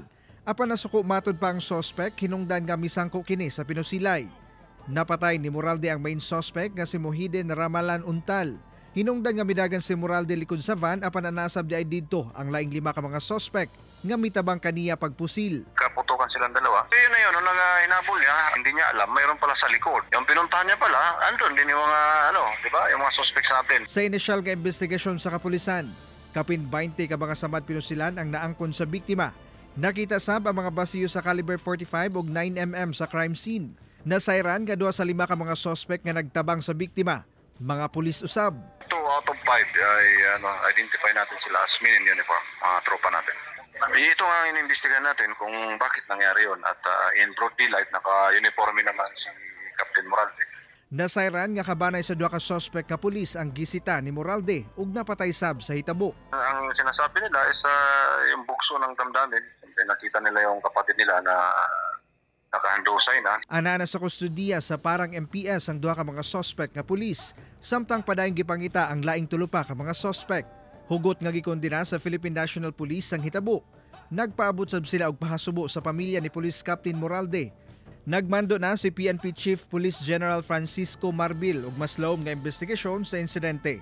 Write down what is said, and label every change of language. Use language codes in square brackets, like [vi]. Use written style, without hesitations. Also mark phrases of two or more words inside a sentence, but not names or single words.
[ceb] Apan nasuko matud pa ang suspect hinungdan nga misangko kini sa pinusilay. Napatay ni Moralde ang main suspect nga si Mohiden Ramalan Untal. Hinungdan nga midagan si Moralde likod sa van apan anasab di ay didto ang laing 5 ka mga suspect nga mitabang kaniya pagpusil. Kaputukan [tl] silang dalawa. Yun na yun, nung hinabol niya, hindi niya alam, mayroon pala sa likod. Yung pinuntahan niya pala, andun din yung mga, di ba, yung mga suspects natin. [ceb] Sa inisyal nga investigasyon sa kapulisan, kapin 20 ka mga samad pinusilan ang naangkon sa biktima. Nakita sab ang mga basiyo sa caliber 45 ug 9mm sa crime scene. Nasayran nga 2 sa 5 ka mga suspect nga nagtabang sa biktima. Mga pulis usab. [en] 2 out of 5 [tl] ay identify natin sila [en] as men in uniform, [tl] mga tropa natin. Ito nga inimbestigahan natin kung bakit nangyari yun at [en] in broad daylight [tl] naka-uniforme naman si Captain Moralde. [ceb] Nasayran nga kabanay sa 2 ka suspect nga pulis ang gisita ni Moralde ug napatay sab sa hitabo. [tl] Ang sinasabi nila is yung bugso ng damdamin. Nakita nila yung kapatid nila na nakahandusay na. [ceb] Ana sa kustudiya sa Parang MPS ang 2 ka mga suspect nga pulis, samtang padayong gipangita ang laing 3 pa ka mga suspect. Hugot nga gikondena sa Philippine National Police ang hitabo. Nagpaabot sab sila og pahasubo sa pamilya ni Police Captain Moralde. Nagmando na si PNP Chief Police General Francisco Marbil ug mas laom nga investigasyon sa insidente.